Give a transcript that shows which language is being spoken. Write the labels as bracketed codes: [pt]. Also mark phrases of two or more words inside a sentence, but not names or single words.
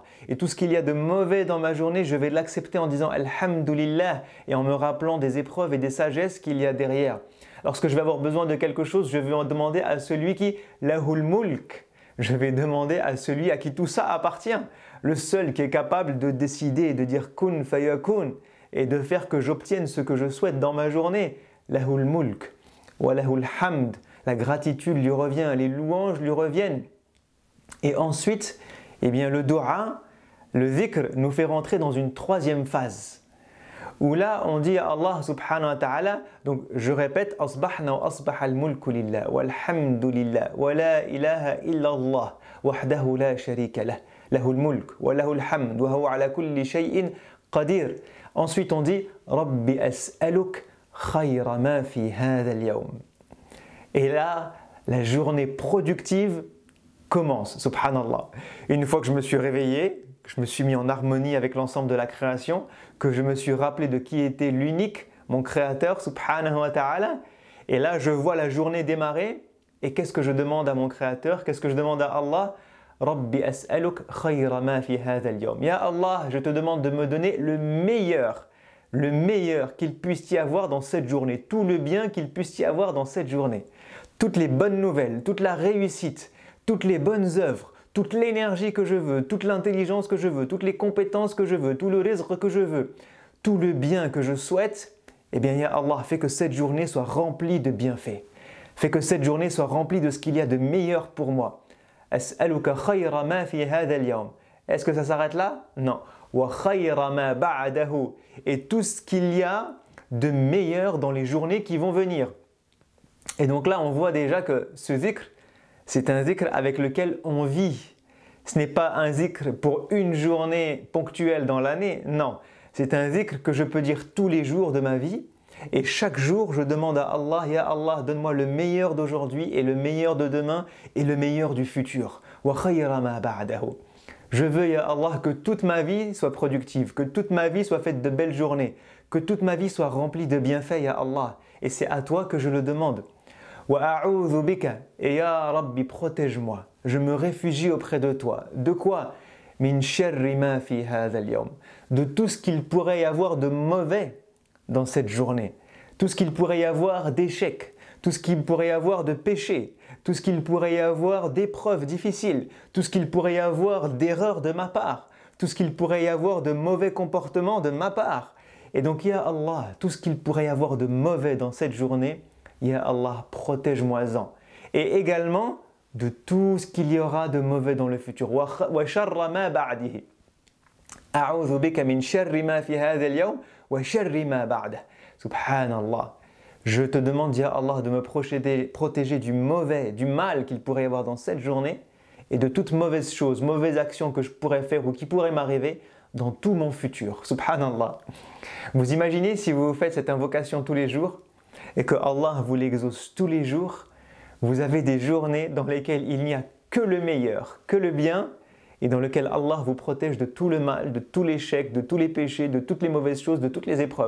[fr] Et tout ce qu'il y a de mauvais dans ma journée, je vais l'accepter en disant Alhamdulillah et en me rappelant des épreuves et des sagesses qu'il y a derrière. Lorsque je vais avoir besoin de quelque chose, je vais en demander à celui qui [ar] له الملك. [fr] Je vais demander à celui à qui tout ça appartient. Le seul qui est capable de décider et de dire [ar] كن فيكون [fr] et de faire que j'obtienne ce que je souhaite dans ma journée. [ar] له الملك. وله الحمد, [fr] la gratitude lui revient, les louanges lui reviennent. Et ensuite, eh bien, le dua, le dhikr, nous fait rentrer dans une troisième phase. Où là, on dit à Allah [ar] سبحانه وتعالى, [fr] donc je répète, [ar] أصبحنا وأصبح الملك لله والحمد لله ولا إله إلا الله وحده لا شريك له له الملك وله الحمد, وهو على كل شيء قدير. [fr] Ensuite, on dit, [ar] رب أسألك خير ما في هذا اليوم. [fr] Et là, la journée productive commence, subhanallah. Une fois que je me suis réveillé, que je me suis mis en harmonie avec l'ensemble de la création, que je me suis rappelé de qui était l'unique, mon créateur, [ar] سبحانه وتعالى, [fr] et là je vois la journée démarrer, et qu'est-ce que je demande à mon créateur, qu'est-ce que je demande à Allah? [ar] رب أسألك خير ما في هذا اليوم. يا الله, [fr] je te demande de me donner le meilleur qu'il puisse y avoir dans cette journée, tout le bien qu'il puisse y avoir dans cette journée, toutes les bonnes nouvelles, toute la réussite, toutes les bonnes œuvres, toute l'énergie que je veux, toute l'intelligence que je veux, toutes les compétences que je veux, tout le rizq que je veux, tout le bien que je souhaite, eh bien, [ar] يا الله, [fr] fais que cette journée soit remplie de bienfaits. Fais que cette journée soit remplie de ce qu'il y a de meilleur pour moi. [ar] أسألك خير ما في هذا اليوم. [fr] Est-ce que ça s'arrête là? Non. [ar] وخير ما بعده. [fr] Et tout ce qu'il y a de meilleur dans les journées qui vont venir. Et donc là, on voit déjà que ce zikr, c'est un zikr avec lequel on vit. Ce n'est pas un zikr pour une journée ponctuelle dans l'année, non. C'est un zikr que je peux dire tous les jours de ma vie. Et chaque jour, je demande à Allah, [ar] يا الله, [fr] donne-moi le meilleur d'aujourd'hui et le meilleur de demain et le meilleur du futur. [ar] وخير ما بعده. [fr] Je veux, [ar] يا الله, [fr] que toute ma vie soit productive, que toute ma vie soit faite de belles journées, que toute ma vie soit remplie de bienfaits, [ar] يا الله. [fr] Et c'est à toi que je le demande. [ar] وأعوذ بك, [fr] et [ar] يا رب, [fr] protège-moi. Je me réfugie auprès de toi. De quoi? [ar] من شر ما في هذا اليوم. [fr] De tout ce qu'il pourrait y avoir de mauvais dans cette journée. Tout ce qu'il pourrait y avoir d'échecs, tout ce qu'il pourrait y avoir de péchés, tout ce qu'il pourrait y avoir d'épreuves difficiles, tout ce qu'il pourrait y avoir d'erreurs de ma part, tout ce qu'il pourrait y avoir de mauvais comportements de ma part. Et donc, [ar] يا الله, [fr] tout ce qu'il pourrait y avoir de mauvais dans cette journée, [ar] يا الله, [fr] protège-moi-en. Et également de tout ce qu'il y aura de mauvais dans le futur. [ar] وشر ما بعده. أعوذ بك من شر ما في هذا اليوم وشر ما بعده. [fr] Subhanallah. Je te demande, [ar] يا الله, [fr] de me protéger du mauvais, du mal qu'il pourrait y avoir dans cette journée et de toute mauvaise chose, mauvaise action que je pourrais faire ou qui pourrait m'arriver dans tout mon futur. Subhanallah. Vous imaginez si vous faites cette invocation tous les jours et que Allah vous l'exauce tous les jours, vous avez des journées dans lesquelles il n'y a que le meilleur, que le bien et dans lequel Allah vous protège de tout le mal, de tout l'échec, de tous les péchés, de toutes les mauvaises choses, de toutes les épreuves.